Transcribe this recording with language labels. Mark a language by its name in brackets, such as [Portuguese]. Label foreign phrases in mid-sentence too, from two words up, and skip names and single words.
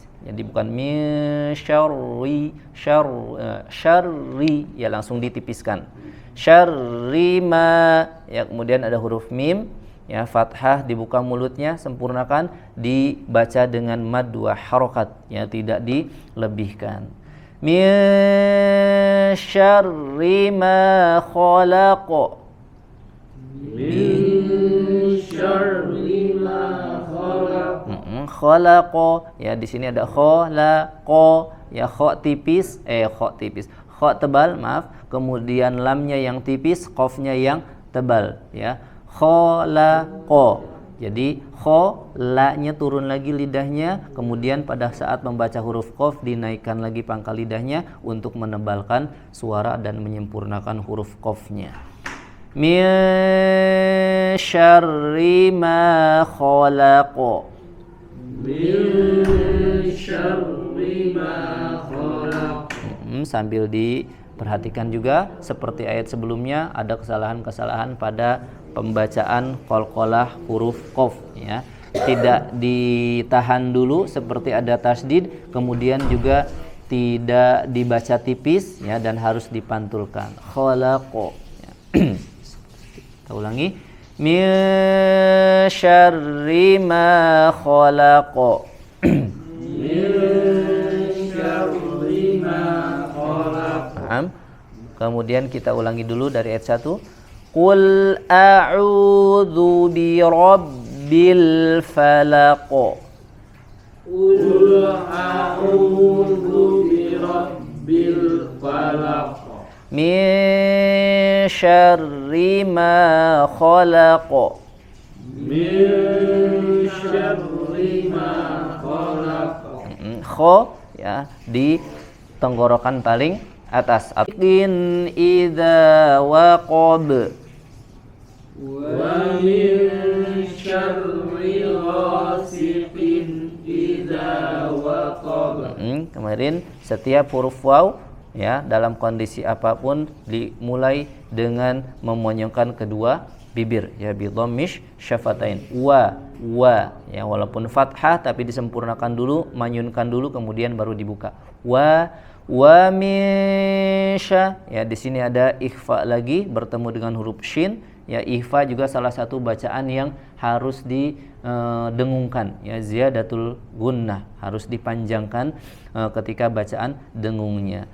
[Indonesian] Jadi bukan [Arabic] شرِّ شرِّ [Indonesian] ya, langsung ditipiskan. [Arabic] شرِّ ما [Indonesian] ya, kemudian ada huruf mim ya, fathah dibuka mulutnya, sempurnakan, dibaca dengan mad dua harokat ya, tidak dilebihkan. [Arabic] من شرِّ ما خلق. من شرِّ ما خلق. [Indonesian] Khalaq ya, di sini ada khalaq ya, kha tipis kha tebal, maaf, kemudian lamnya yang tipis, qafnya yang tebal ya, khalaqo. Jadi kho, la-nya turun lagi lidahnya, kemudian pada saat membaca huruf qaf dinaikkan lagi pangkal lidahnya untuk menebalkan suara dan menyempurnakan huruf qafnya. [Arabic] من شرِّ ما خلق. من شرِّ ما خلق. [Indonesian] Sambil diperhatikan juga seperti ayat sebelumnya ada kesalahan-kesalahan pada pembacaan qalqalah huruf qaf ya. Tidak ditahan dulu seperti ada tasdid, kemudian juga tidak dibaca tipis ya, dan harus dipantulkan. Khalaqa ya. Kita ulangi. [Arabic] من شرِّ ما خلق. من شرِّ ما خلق. [Indonesian] Kemudian kita ulangi dulu dari ayat 1. [Arabic] قل أعوذ برب الفلق. قل أعوذ برب الفلق. من شرِّ ما خلق. من شرِّ ما خلق. [Indonesian] Kho ya di tenggorokan paling atas. [Arabic] إن إذا وقب. ومن شرِّ غاسقٍ إذا وقب. [Indonesian] Kemarin setiap huruf waw ya dalam kondisi apapun dimulai dengan memonyongkan kedua bibir ya, [Arabic] بضمِّ الشفتين. [Indonesian] Wa ya, walaupun fathah tapi disempurnakan dulu, manyunkan dulu kemudian baru dibuka. [Arabic] ومن ش [Indonesian] ya, di sini ada ikhfa lagi bertemu dengan huruf shin ya. Ikhfa juga salah satu bacaan yang harus didengungkan ya, [Arabic] زيادة الغنة, [Indonesian] harus dipanjangkan ketika bacaan dengungnya.